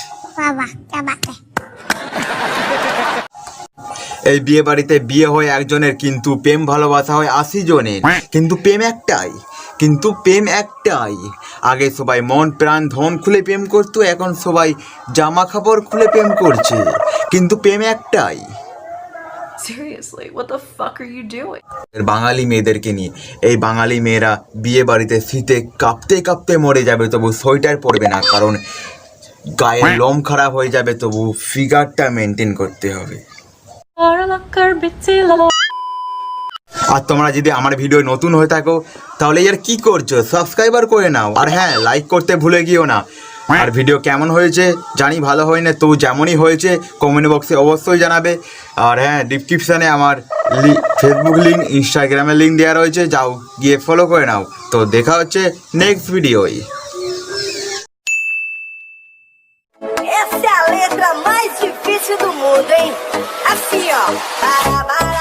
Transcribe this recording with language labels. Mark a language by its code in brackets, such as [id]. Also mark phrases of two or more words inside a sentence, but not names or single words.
[bn] এই বিয়ে বাড়িতে বিয়ে হয় একজনের, কিন্তু প্রেম ভালোবাসা হয় 80 জনের। কিন্তু প্রেম একটাই। আগে সবাই মন প্রাণ ধন খুলে প্রেম করতো, এখন সবাই জামা কাপড় খুলে প্রেম করছে, কিন্তু প্রেম একটাই। [en] Seriously, what the fuck are you doing? [bn] বাঙালি মেয়েদেরকে নিয়ে, এই বাঙালি মেয়েরা বিয়ে বাড়িতে শীতে কাঁপতে কাঁপতে মরে যাবে, তবু সোয়েটার পরবে না, কারণ গায়ের লোম খারাপ হয়ে যাবে, তবু ফিগারটা মেনটেন করতে হবে। আর তোমরা যদি আমার ভিডিও নতুন হয়ে থাকো, তাহলে আর কি করছো, সাবস্ক্রাইবার করে নাও, আর হ্যাঁ, লাইক করতে ভুলে গিয়েও না। আর ভিডিও কেমন হয়েছে জানি, ভালো হয় না, তো যেমনই হয়েছে [en] comment box [bn] অবশ্যই জানাবে। আর হ্যাঁ, ডিসক্রিপশানে আমার ফেসবুক লিঙ্ক, ইনস্টাগ্রামের লিঙ্ক দেওয়া রয়েছে, যাও গিয়ে ফলো করে নাও। তো দেখা হচ্ছে [en] next video. [pt] Essa é a letra mais difícil do mundo, hein? Assim, ó.